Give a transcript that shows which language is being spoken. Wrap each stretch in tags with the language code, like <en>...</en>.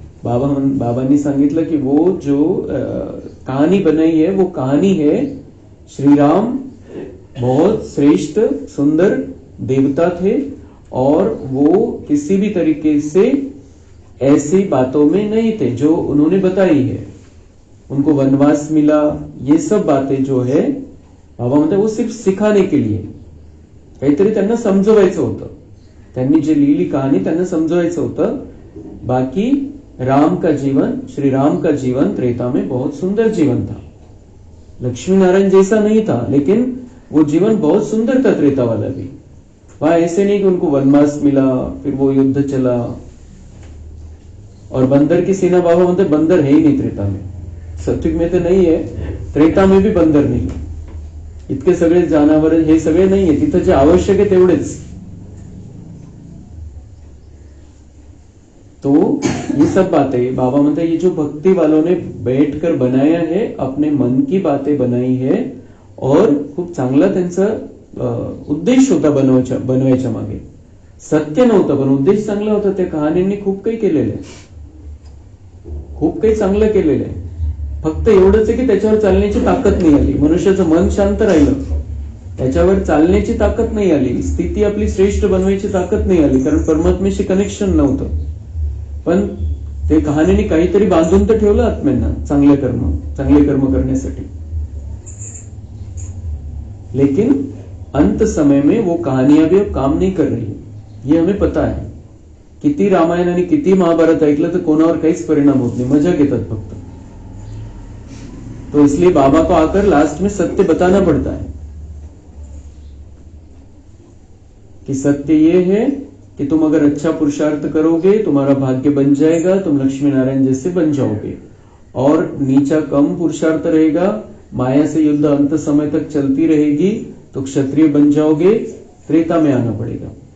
<hi>बाबा ने सांगितलं की वो जो कहानी बनाई है, वो कहानी है श्री राम बहुत श्रेष्ठ सुंदर देवता थे, और वो किसी भी तरीके से ऐसी बातों में नहीं थे जो उन्होंने बताई है। उनको वनवास मिला, ये सब बातें जो है बाबा म्हणतात वो सिर्फ सिखाने के लिए,</hi> <mr>काहीतरी त्यांना समजवायचं होतं। त्यांनी जे लिहिली कहाणी त्यांना समजवायचं होतं।</mr> <hi>बाकी राम का जीवन, श्री राम का जीवन त्रेता में बहुत सुंदर जीवन था। लक्ष्मी नारायण जैसा नहीं था, लेकिन वो जीवन बहुत सुंदर था त्रेता वाला भी। वहां ऐसे नहीं कि उनको वनवास मिला, फिर वो युद्ध चला। और बंदर की सेना, बाबा म्हणते बंदर है ही नहीं त्रेता में। सत्युग में तो नहीं है, त्रेता में भी बंदर नहीं।</hi> <mr>इतके सगळे जनावर हे सगळे नाहीये, तिथं जे आवश्यक आहे तेवढेच।</mr> <hi>तो ये सब बातें बाबा म्हणते ये जो भक्ति वालों ने बैठकर बनाया है, अपने मन की बातें बनाई है, और</hi> <mr>खूप चांगला त्यांचा उद्देश होता बनवायच्या मागे। सत्य नव्हतं पण उद्देश चांगला होता। त्या कहाणींनी खूप काही केलेलं आहे, खूप काही चांगलं केलेलं आहे। फक्त एवढंच आहे की त्याच्यावर चालण्याची ताकद नाही आली। मनुष्याचं मन शांत राहिलं, त्याच्यावर चालण्याची ताकद नाही आली, स्थिती आपली श्रेष्ठ बनवायची ताकद नाही आली, कारण परमात्म्याशी कनेक्शन नव्हतं। पण ते कहाणीने काहीतरी बांधून तर ठेवलं आत्म्यांना चांगले कर्म करण्यासाठी।</mr> <hi>लेकिन अंत समय में वो कहानियां भी अब काम नहीं कर रही, ये हमें पता है।</hi> <mr>किती रामायण आणि किती महाभारत ऐकलं तर कोणावर काहीच परिणाम होत नाही, मजा घेतात फक्त।</mr> <hi>तो इसलिए बाबा को आकर लास्ट में सत्य बताना पड़ता है कि सत्य ये है कि तुम अगर अच्छा पुरुषार्थ करोगे तुम्हारा भाग्य बन जाएगा, तुम लक्ष्मी नारायण जैसे बन जाओगे। और नीचा कम पुरुषार्थ रहेगा, माया से युद्ध अंत समय तक चलती रहेगी, तो क्षत्रिय बन जाओगे, त्रेता में आना पड़ेगा।</hi>